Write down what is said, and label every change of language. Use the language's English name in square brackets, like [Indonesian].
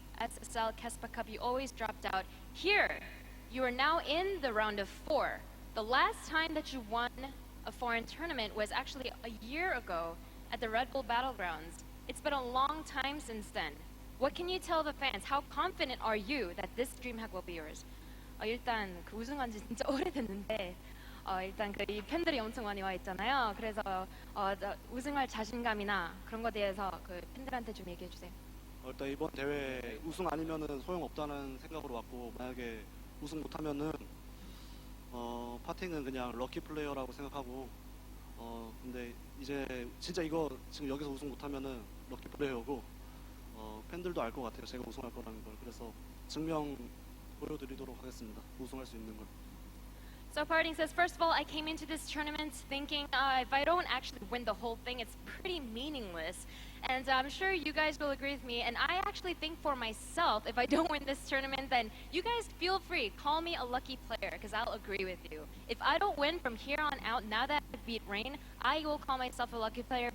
[English] SSL Kespa Cup, you always dropped out. Here, you are now in the round of 4. The last time that you won a foreign tournament was actually a year ago at the Red Bull Battlegrounds. It's been a long time since then. What can you tell the fans? How confident are you that this DreamHack will be yours? [Korean] 일단 그 우승한 지 진짜 오래됐는데 일단 이 팬들이 엄청 많이 와 있잖아요. 그래서 우승할 자신감이나 그런 거에 대해서 그 팬들한테 좀 얘기해 주세요. 일단 이번 대회 우승 아니면은 소용 없다는 생각으로 왔고, 만약에 우승 못하면은 파팅은 그냥 럭키 플레이어라고 생각하고, 근데 이제 진짜 이거 지금 여기서 우승 못하면은 럭키 플레이어고, 팬들도 알 것 같아요. 제가 우승할 거라는 걸. 그래서 증명 보여드리도록 하겠습니다. 우승할 수 있는 걸. [English] So Parting says, first of all, I came into this tournament thinking if I don't actually win the whole thing, it's pretty meaningless. And I'm sure you guys will agree with me. And I actually think for myself, if I don't win this tournament, then you guys feel free. Call me a lucky player, because I'll agree with you. If I don't win from here on out, now that I beat Rain, I will call myself a lucky player.